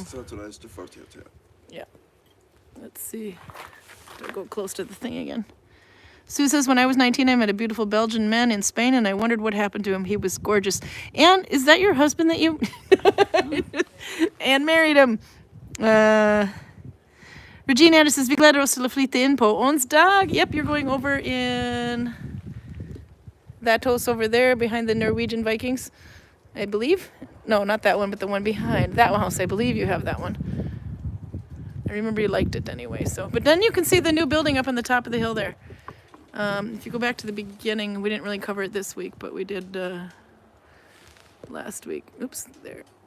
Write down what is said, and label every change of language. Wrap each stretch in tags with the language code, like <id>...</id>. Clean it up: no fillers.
<en>Next Saturday is the 40th, Yeah. Let's see. I'll go close to the thing again. Sue says, when I was 19, I met a beautiful Belgian man in Spain, and I wondered what happened to him. He was gorgeous. Anne, is that your husband that you... Anne married him.</en> <no>Regina Anderson says, vi gleder oss til å flytte inn på onsdag.</no> <en>Yep, you're going over in that house over there behind the Norwegian Vikings, I believe. No, not that one, but the one behind. That house, I believe you have that one. I remember you liked it anyway, so. But then you can see the new building up on the top of the hill there. If you go back to the beginning, we didn't really cover it this week, but we did last week. Oops, there.</en>